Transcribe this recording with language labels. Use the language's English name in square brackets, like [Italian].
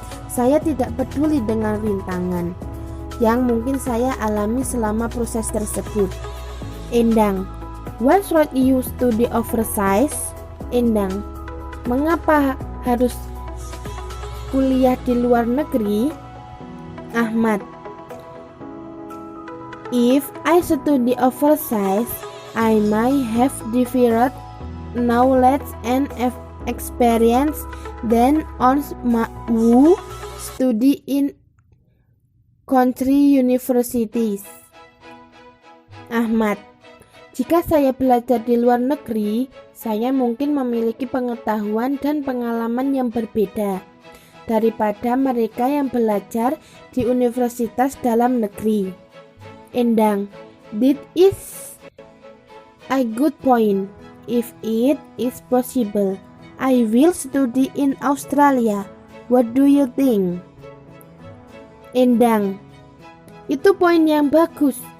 [Indonesian] Saya tidak peduli dengan rintangan yang mungkin saya alami selama proses tersebut. [English] Endang, why should you study overseas? [Indonesian] Endang, mengapa harus kuliah di luar negeri? [English] Ahmad, if I study overseas, I might have different knowledge and experience than on who study in country universities. [Indonesian] Ahmad, jika saya belajar di luar negeri, saya mungkin memiliki pengetahuan dan pengalaman yang berbeda daripada mereka yang belajar di universitas dalam negeri. [English] Endang, that is a good point. If it is possible, I will study in Australia. What do you think? [Indonesian] Endang, itu poin yang bagus.